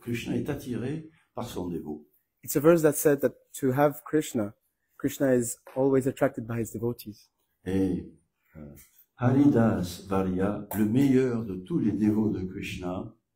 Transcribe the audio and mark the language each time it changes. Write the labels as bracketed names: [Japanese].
[French] Krishna est attiré par son dévot. [English] It's a verse that said that to have Krishna, Krishna is always attracted by his devotees. [French] Et Haridas Varya, le meilleur de tous les dévots de Krishna,